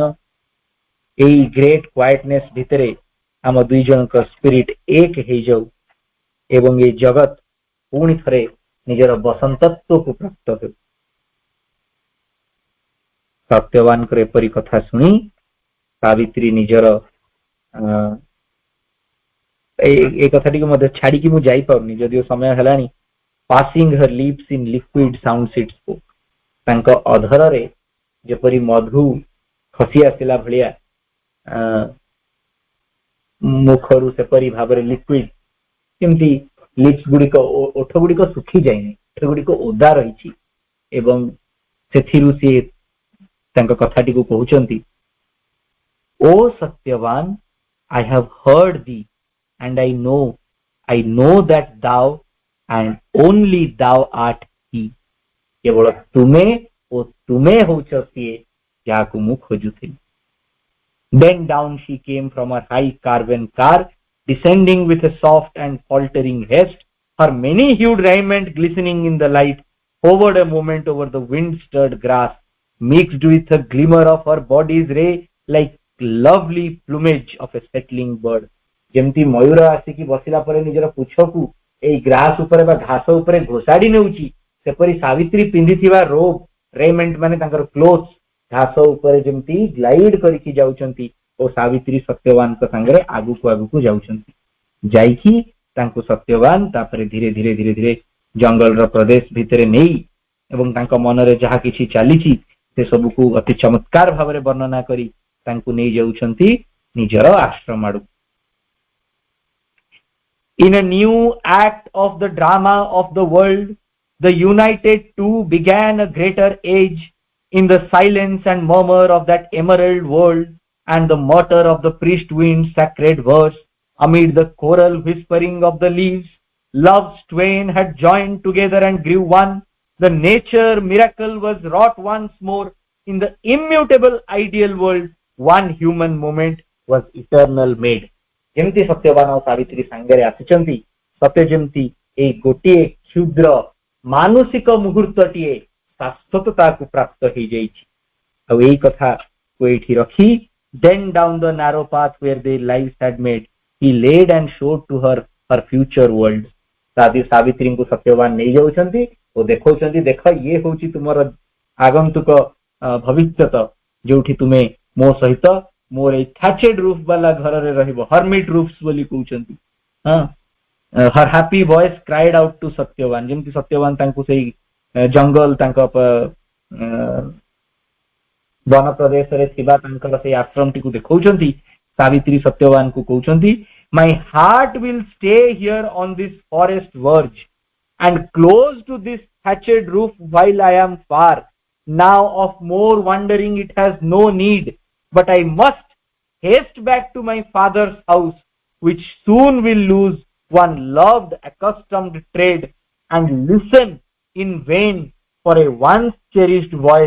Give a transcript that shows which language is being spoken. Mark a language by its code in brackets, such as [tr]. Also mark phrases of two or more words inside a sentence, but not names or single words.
[or] ଏଇ [en] great quietness [or] ଭିତରେ ଆମ ଦୁଇ ଜଣଙ୍କ ସ୍ପିରିଟ ଏକ ହେଇଯାଉ ଏବଂ ଏଇ ଜଗତ ପୁଣି ଥରେ ନିଜର ବସନ୍ତତ୍ୱକୁ ପ୍ରାପ୍ତ ହେଉ। ସତ୍ୟବାନଙ୍କର ଏପରି କଥା ଶୁଣି ସାବିତ୍ରୀ ନିଜର এই কথাটিকে ମଧ୍ୟ ଛାଡିକି ମୁଁ ଯାଇପାରୁନି ଯଦିଓ ସମୟ ହେଲାଣି। [en] passing her lips in liquid sounds it spoke, [or] ତାଙ୍କ ଅଧରରେ ଯେପରି ମଧୁ ଖସି ଆସିଲା ଭଳିଆ ମୁଖରୁ ସେପରି ଭାବରେ ଲିକ୍ୱିଡ କେମିତି ଲିପ୍ସ ଗୁଡିକ ଓଠ ଗୁଡିକ ଶୁଖି ଯାଇନି, ଓଠ ଗୁଡିକ ଓଦା ରହିଛି ଏବଂ ସେଥିରୁ ସିଏ ତାଙ୍କ କଥାଟିକୁ କହୁଛନ୍ତି ଓ ସତ୍ୟବାନ, [en] I have heard thee and I know that thou and only thou art he, [or] କେବଳ ତୁମେ ଓ ତୁମେ ହଉଛ ସିଏ ଯାହାକୁ ମୁଁ ଖୋଜୁଥିଲି। [en] Then down she came from her high carven car, descending with a soft and faltering haste, her many-hued raiment glistening in the light, hovered a moment over the wind-stirred grass, mixed with a glimmer of her body's ray like lovely plumage of a settling bird. [or] ଯେମିତି ମୟୂର ଆସିକି ବସିଲା ପରେ ନିଜର ପୁଛକୁ ଏଇ ଗ୍ରାସ ଉପରେ ବା ଘାସ ଉପରେ ଘୋଷାଡି ନେଉଛି, ସେପରି ସାବିତ୍ରୀ ପିନ୍ଧିଥିବା [en] robe raiment [or] ମାନେ ତାଙ୍କର କ୍ଲୋଥ୍ ଘାସ ଉପରେ ଯେମିତି ଗ୍ଲାଇଡ କରିକି ଯାଉଛନ୍ତି ଓ ସାବିତ୍ରୀ ସତ୍ୟବାନଙ୍କ ସାଙ୍ଗରେ ଆଗକୁ ଆଗକୁ ଯାଉଛନ୍ତି। ଯାଇକି ତାଙ୍କୁ ସତ୍ୟବାନ ତାପରେ ଧୀରେ ଧୀରେ ଧୀରେ ଧୀରେ ଜଙ୍ଗଲର ପ୍ରଦେଶ ଭିତରେ ନେଇ ଏବଂ ତାଙ୍କ ମନରେ ଯାହା କିଛି ଚାଲିଛି ସେ ସବୁକୁ ଅତି ଚମତ୍କାର ଭାବରେ ବର୍ଣ୍ଣନା କରି ତାଙ୍କୁ ନେଇ ଯାଉଛନ୍ତି ନିଜର ଆଶ୍ରମ ଆଡକୁ। [en] In a new act of the drama of the world, the united two began a greater age in the silence and murmur of that emerald world and the mutter of the priest wind's sacred verse. Amid the choral whispering of the leaves, love's twain had joined together and grew one. The nature miracle was wrought once more in the immutable ideal world. One human moment was eternal made. [or] ଯେମିତି ସତ୍ୟବାନ ଆଉ ସାବିତ୍ରୀ ସାଙ୍ଗରେ ଆସିଛନ୍ତି, ସତ୍ୟ ଯେମିତି ଏଇ ଗୋଟିଏ କ୍ଷୁଦ୍ର ମାନସିକ ମୁହୂର୍ତ୍ତଟିଏ ଶାଶ୍ୱତତାକୁ ପ୍ରାପ୍ତ ହେଇଯାଇଛି। ଆଉ ଏଇ କଥାକୁ ଏଇଠି ରଖି [en] then down the narrow path where their lives had met, he laid and showed to her her future world. [or] ସାବିତ୍ରୀଙ୍କୁ ସତ୍ୟବାନ ନେଇଯାଉଛନ୍ତି ଓ ଦେଖାଉଛନ୍ତି, ଦେଖ ଇଏ ହଉଛି ତୁମର ଆଗନ୍ତୁକ ଭବିଷ୍ୟତ, ଯୋଉଠି ତୁମେ ମୋ ସହିତ ମୋର ଏଇ [en] thatched roof [or] ବାଲା ଘରରେ ରହିବ, [en] hermit roofs [or] ବୋଲି କହୁଛନ୍ତି। [en] her happy voice cried out to [or] ସତ୍ୟବାନ, ଯେମିତି ସତ୍ୟବାନ ତାଙ୍କୁ ସେଇ ଜଙ୍ଗଲ ତାଙ୍କ ବନ ପ୍ରଦେଶରେ ଥିବା ତାଙ୍କର ସେଇ ଆଶ୍ରମଟିକୁ ଦେଖାଉଛନ୍ତି। ସାବିତ୍ରୀ ସତ୍ୟବାନଙ୍କୁ କହୁଛନ୍ତି, [en] my heart will stay here on this forest verge and close to this thatched roof while I am far. Now of more wandering it has no need, but I must haste back to my father's house, which soon will lose one loved accustomed trade, and listen in vain for a once cherished voice.